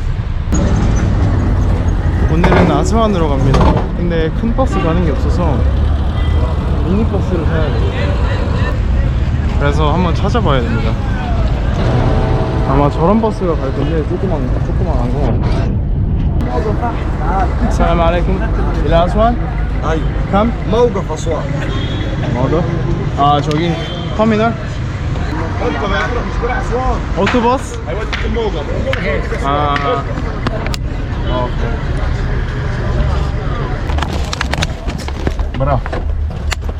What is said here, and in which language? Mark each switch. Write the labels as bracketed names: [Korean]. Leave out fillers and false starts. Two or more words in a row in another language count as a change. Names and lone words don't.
[Korean] 오늘은 아스만으로 갑니다. 근데 큰 버스 가는 게 없어서 미니 버스를 타야 돼. 그래서 한번 찾아봐야 됩니다. 아마 저런 버스가 갈 건데 조그만한 거. [Arabic] السلام عليكم. إلى أسوان؟ أي. كم؟ موقف أسوان. موقف? [Korean] 아 저기 터미널? [Arabic] أنت ما يعرف مش رايح أسوان. [Korean] 오토버스? [Arabic] هيوديك الموقف. [Korean] 아 오케이. 뭐라?